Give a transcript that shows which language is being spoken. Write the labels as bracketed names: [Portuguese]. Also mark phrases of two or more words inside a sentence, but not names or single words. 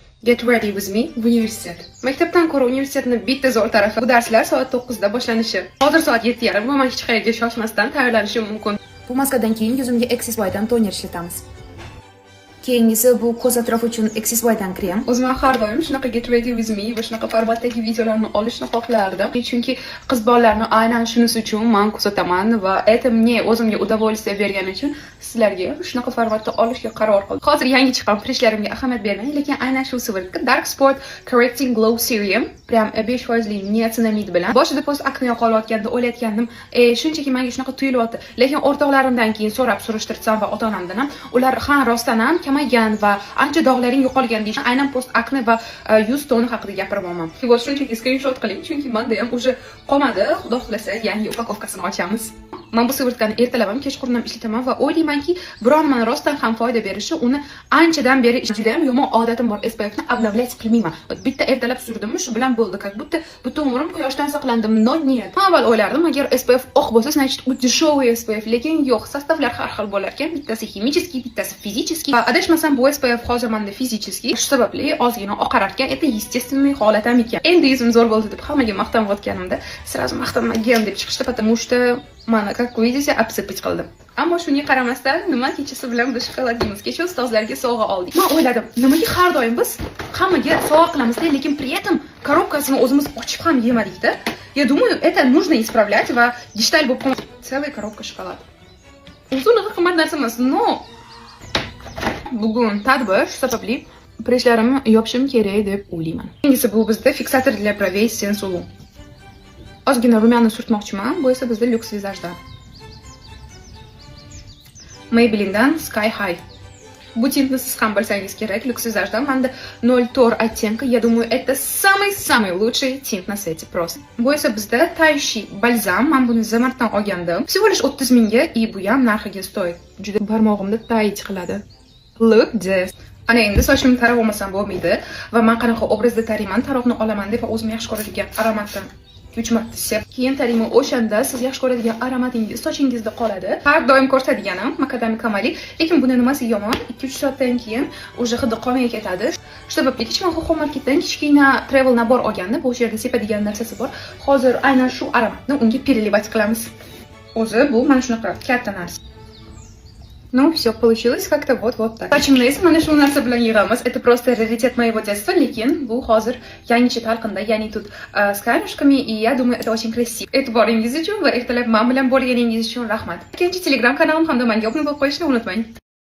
[English] Get ready with me universitet. [Uzbek] Maktabdan ko'ra universitetni bitta zo'r tarafi bu darslar soat 9 da boshlanishi. Hozir soat 7:30 va men hech qayerga shoshmasdan tayyorlanishim mumkin. Bu maskadan keyin yuzimga XSYdan toner ishlatamiz. Keyingisi bu ko'z atrofi uchun XSYdan krem. O'zim har doim shunaqa [English] get ready with me [Uzbek] va shunaqa formatdagi videolarni olishni xohlardim. Chunki qiz bolalarni aynan shunisi uchun men kuzataman va [Russian] это мне [Uzbek] o'zimga удовольствие bergani uchun sizlarga shunaqa formatda olishga qaror qildim. Hozir yangi chiqqan prishlarimga ahamiyat bermang, lekin aynan shu sivrikka Dark Spot Correcting Glow Serum prям 5% niacinamid bilan boshida post akne qolayotganda o'ylayotgandim, shunchaki menga shunaqa tuyulyapti. Lekin o'rtoqlarimdan keyin so'rab surishtirsam va ota-onamdan ham ular ha rostdan ham kamaygan va ancha dog'laring yo'qolgan deyishdi. Aynan post akne va yuz toni haqida gapiryapman. Siz shunchaki screenshot qiling, chunki menda ham уже qolmadi. Xudo xolasa yangi upakovkasini ochamiz. Men bu sivrikani ertalab ham kechqurun ham ishlataman va o'ylaymanki, biron mana rostdan ham foyda berishi, uni anchadan beri juda ham yomon odatim bor. SPF ni обновлять qilmayman. Bitta ertalab surdimmi, shu bilan bo'ldi. [Russian] Как будто [Uzbek] butun umrim quyoshdan saqlandim. [Russian] No нет. [Uzbek] Avval o'ylardim, agar SPF oq bo'lsa, значит, u дешевый SPF, lekin yo'q, sostavlar har xil bo'lar ekan. Bittasi ximический, bittasi физический. Adashmasam bu SPF hozir menda физический. Shu sababli ozgina oqararkan, [Russian] это естественный [Uzbek] holat ham ekan. Endi yuzim zo'r bo'ldi deb hammaga maqtanayotganimda, сразу maqtanmagan deb chiqishdi, [Russian] потому что mana как видите, обсыпать qildim. [Uzbek] Ammo shunga qaramasdan, nima kechasi bilan biz shokolad yeymiz. Kecha ustozlarga sovg'a oldik. Men o'yladim, nimaga har doim biz hammaga sovg'a qilamiz-da, lekin [Russian] при этом [Uzbek] коробкасini o'zimiz ochib ham yemadik-da. [Russian] Я думаю, это нужно исправлять [Uzbek] va digital bo'lib qoladi. [Russian] Целая коробка shokolad. [Uzbek] O'zi unaqa qimmat narsa emas, no. Bugun tadbir, shu sababli prishlarimni yopishim kerak deb o'ylayman. Keyingisi bu bizda fiksator [Russian] для brovей [Uzbek] Sensoul. Ozgina rumyani surtmoqchiman, bu esa bizda Lux Visajdan. Maybelline'dan Sky High. Bu tintni siz ham bilsangiz kerak, Lux Visajdan. Menda 0 оттенка. [Russian] Я думаю, это самый лучший тинт на свете просто. [Uzbek] Bu esa bizda Taishi balzam. Men buni Zamartdan olgandim. [Russian] Всего лишь [Uzbek] 30 mingga, и bu ham narxiga stoy. Juda barmog'imda tayt qiladi. [English] Look this. [Uzbek] Ana endi sochimni tarab olmasam bo'lmaydi va men qanaqa obrazda tarayman, taroqni olaman deb o'zim yaxshi ko'radigan aromatdan 3 marta sep. Keyin tarayman, o'shanda siz yaxshi ko'radigan aromatingiz sochingizda qoladi. Har doim ko'rsatganim makadami kamali, lekin buni nimasi yomon? 2-3 soatdan keyin o'sha hidi qolmay ketadi. Shu sababli men Hoho marketdan kichkina travel nabor olgandim. Bu yerda sepadigan narsasi bor. Hozir aynan shu aromatni unga переливать qilamiz. O'zi bu mana shunaqa katta narsa. [Russian] Ну, все получилось как-то вот так. [Uzbek] Sochimni esa mana shu narsa bilan yig'amiz. [Russian] Это просто раритет моего детства, [Uzbek] lekin bu hozir yangicha talqinda, ya'ni [Russian] тут с камешками, и я думаю, это очень красиво. [Uzbek] E'tiboringiz uchun va ertalab men bilan bo'lganingiz uchun rahmat. Ikkinchi Telegram kanalim hamda menga obuna bo'lib qo'yishni unutmang.